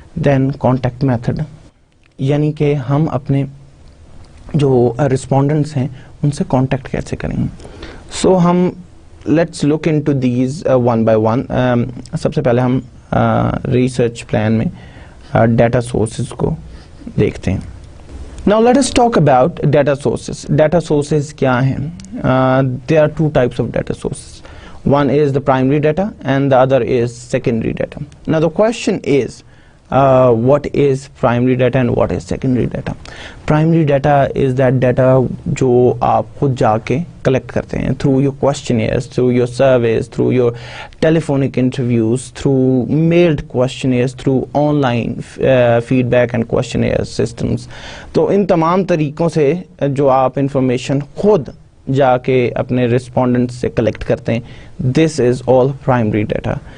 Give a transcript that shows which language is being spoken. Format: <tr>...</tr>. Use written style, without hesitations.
<ur>دین contact method, یعنی کہ ہم اپنے جو رسپونڈنٹس ہیں ان سے کانٹیکٹ کیسے کریں گے.</ur> <en>So ہم let's look into these one by one.</en> <ur>سب سے پہلے ہم ریسرچ پلان میں ڈیٹا سورسز کو دیکھتے ہیں.</ur> <en>Now let us talk about data sources. Data sources</en> <ur>کیا ہیں؟</ur> <en>There are two types of data sources. One is the primary data and the other is secondary data. Now the question is what is primary data and what is secondary data. Primary data is that data</en> <ur>جو آپ خود جا کے collect کرتے ہیں</ur> <en>through your questionnaires, through your surveys, through your telephonic interviews, through mailed questionnaires, through online feedback and questionnaire systems.</en> <ur>تو ان تمام طریقوں سے جو آپ انفارمیشن خود جا کے اپنے رسپونڈنٹ سے کلیکٹ کرتے ہیں,</ur> <en>this is all primary data.</en>